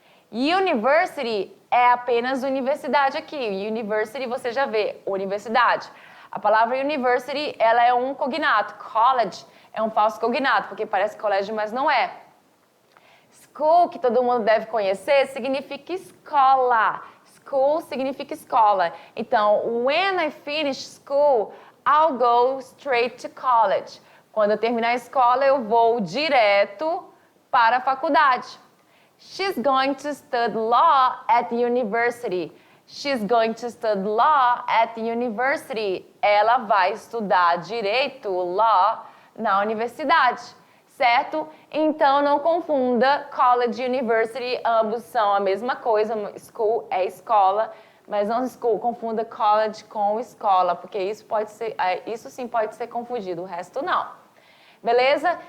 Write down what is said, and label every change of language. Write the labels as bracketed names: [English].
[Portuguese] University é apenas universidade aqui. University, você já vê, universidade. A palavra university, ela é um cognato. College é um falso cognato, porque parece colégio, mas não é. School, que todo mundo deve conhecer, significa escola. School significa escola. [English] Então, when I finish school, I'll go straight to college. [Portuguese] Quando eu terminar a escola, eu vou direto para a faculdade. [English] She's going to study law at the university. She's going to study law at the university. [Portuguese] Ela vai estudar direito, law, na universidade, certo? Então, não confunda college e university, ambos são a mesma coisa. School é escola, mas não confunda college com escola, porque isso sim pode ser confundido, o resto não. Beleza?